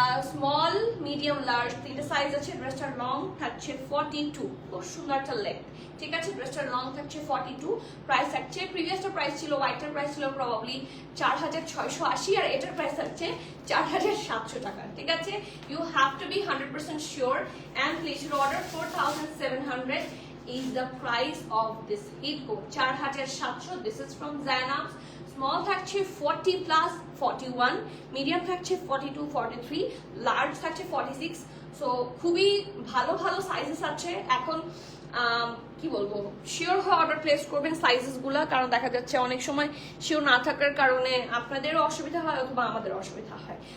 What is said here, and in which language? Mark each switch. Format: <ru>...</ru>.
<bn>Small, medium, large তিনটা size আছে। ড্রেসটার লং থাকছে 42, খুব সুন্দর একটা লেগ, ঠিক আছে। ড্রেসটার লং থাকছে 42, প্রাইস থাকছে, প্রিভিয়াসটার প্রাইস ছিল, হোয়াইটের প্রাইস ছিল প্রবাবলি 4680, আর এটার প্রাইস থাকছে 4700 টাকা, ঠিক আছে।</bn> <en>You have to be 100% sure and place your order. 4700 is the price of this hit coat, 4700. This is from Zainabs.</en> <bn>Small থাকছে 40 প্লাস 41, মিডিয়াম থাকছে 42, 43, লার্জ থাকছে 46। সো খুবই ভালো ভালো সাইজেস আছে। এখন কি বলবো, শিওর হয়ে অর্ডার প্লেস করবেন সাইজেস গুলা, কারণ দেখা যাচ্ছে অনেক সময় শিওর না থাকার কারণে আপনাদেরও অসুবিধা হয় অথবা আমাদের অসুবিধা হয়।</bn>